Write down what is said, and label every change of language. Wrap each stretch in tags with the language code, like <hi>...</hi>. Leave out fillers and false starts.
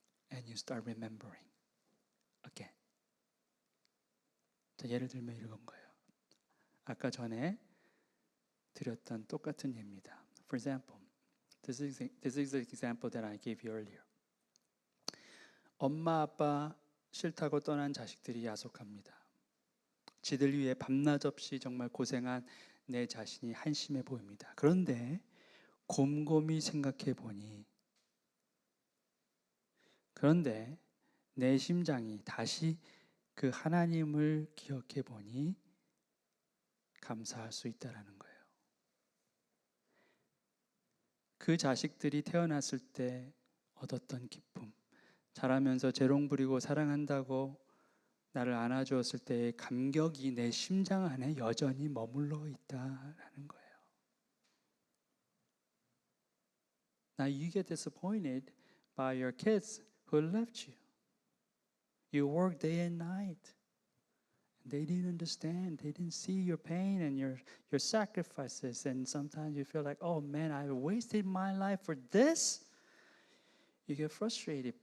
<en>And you start remembering again.</en> <ko>자, 예를 들면 이런 거예요. 아까 전에 드렸던 똑같은 예입니다.</ko> <en>For example, this is the example that I gave you earlier.</en> <ko>엄마 아빠 싫다고 떠난 자식들이 야속합니다. 지들 위해 밤낮 없이 정말 고생한 내 자신이 한심해 보입니다. 그런데 곰곰이 생각해 보니 그런데 내 심장이 다시 그 하나님을 기억해 보니 감사할 수 있다라는 거예요. 그 자식들이 태어났을 때 얻었던 기쁨, 자라면서 재롱 부리고 사랑한다고 나를 안아주었을 때의 감격이 내 심장 안에 여전히 머물러 있다라는 거예요.</ko> <en>Now you get disappointed by your kids who left you. You work day and night. They didn't understand. They didn't see your pain and your sacrifices. And sometimes you feel like, oh man, I wasted my life for this. You get frustrated.</en>